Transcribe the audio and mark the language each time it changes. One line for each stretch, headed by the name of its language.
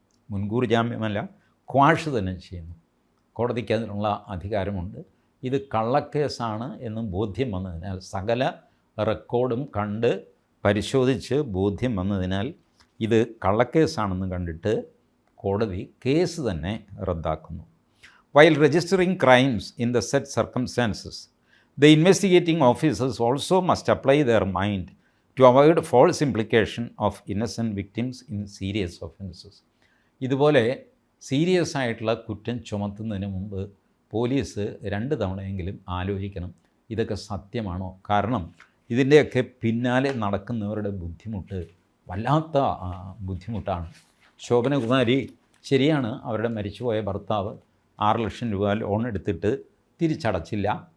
Malayalam: മുൻകൂർ ജാമ്യമല്ല, ക്വാഷ് തന്നെ ചെയ്യുന്നു. കോടതിക്ക് അതിനുള്ള അധികാരമുണ്ട്. ഇത് കള്ളക്കേസാണ് എന്ന് ബോധ്യം വന്നതിനാൽ, സകല റെക്കോർഡും കണ്ട് പരിശോധിച്ച് ബോധ്യം വന്നതിനാൽ ഇത് കള്ളക്കേസാണെന്ന് കണ്ടിട്ട് കോടതി കേസ് തന്നെ റദ്ദാക്കുന്നു.
English: While registering crimes in the set circumstances, the investigating officers also must apply their mind to avoid false implication of innocent victims in serious offenses.
Malayalam: ഇതുപോലെ സീരിയസ് ആയിട്ടുള്ള കുറ്റം ചുമത്തുന്നതിന് മുമ്പ് പോലീസ് 2 തവണയെങ്കിലും ആലോചിക്കണം, ഇതൊക്കെ സത്യമാണോ. കാരണം ഇതിൻ്റെയൊക്കെ പിന്നാലെ നടക്കുന്നവരുടെ ബുദ്ധിമുട്ട് വല്ലാത്ത ബുദ്ധിമുട്ടാണ്. ശോഭനകുമാരി ശരിയാണ്, അവരുടെ മരിച്ചുപോയ ഭർത്താവ് 6 ലക്ഷം രൂപ ലോൺ എടുത്തിട്ട് തിരിച്ചടച്ചില്ല.